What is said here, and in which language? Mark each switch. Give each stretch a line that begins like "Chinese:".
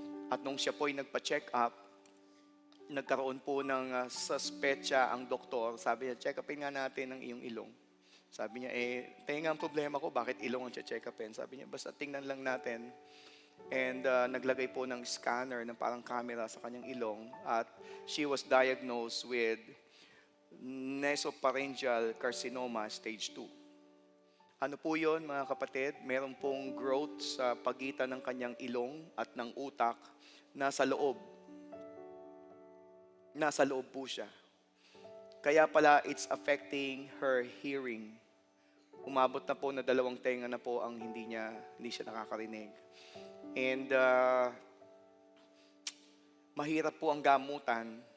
Filipino: At nung siya po ay nagpa-check up, nagkaroon po ng suspecha ang doktor. Sabi niya, check upin nga natin ang iyong ilong. Sabi niya, tingnan ang problema ko, bakit ilong ang check upin? Sabi niya, basta tingnan lang natin. And naglagay po ng scanner, ng parang camera sa kanyang ilong.
English: At she was diagnosed with nasopharyngeal carcinoma stage 2.
Filipino: Ano po yun mga kapatid? Meron pong growth sa pagitan ng kanyang ilong at ng utak nasa loob. Nasa loob po siya. Kaya pala
English: it's affecting her hearing.
Filipino: Umabot na po na 2 tenga na po ang hindi siya nakakarinig. And mahirap po ang gamutan.